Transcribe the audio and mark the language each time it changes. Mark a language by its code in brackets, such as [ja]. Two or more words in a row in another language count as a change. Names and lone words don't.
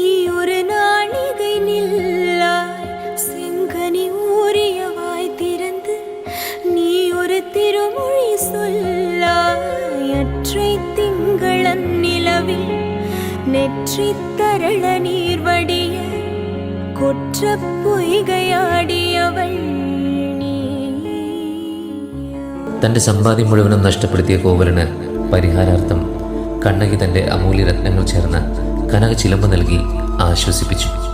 [ta] ஒரு நாழிகை நில்லாய் செங்கனி ஊறிய வாய் திறந்து நீ ஒரு திருமொழி சொல்லாய் அற்றை திங்களன் நிலவில் நெற்றி தரள நீர் வடிய கொற்ற பொய்கையாடியவள் நீ. [ml] തൻ്റെ സമ്പാദ്യം മുഴുവനും നഷ്ടപ്പെടുത്തിയ കോവലന് പരിഹാരാർത്ഥം കണ്ണകി തൻ്റെ അമൂല്യരത്നങ്ങൾ ചേർന്ന് കനക ചിലമ്പ് നൽകി ആശ്വസിപ്പിച്ചു.